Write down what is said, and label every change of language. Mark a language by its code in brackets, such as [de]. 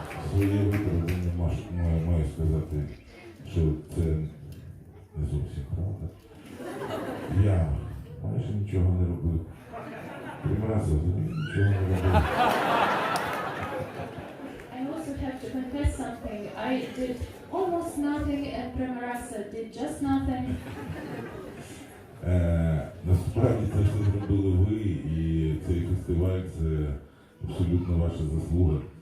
[uk] Своє виправдання маю сказати, що це не зовсім правда. Я майже нічого не робив. Примразу нічого не робив. [en] I also have to confess something. I did almost nothing and Premarasa did just nothing. [uk] Насправді це все зробили ви, і цей фестиваль – це абсолютно ваша заслуга.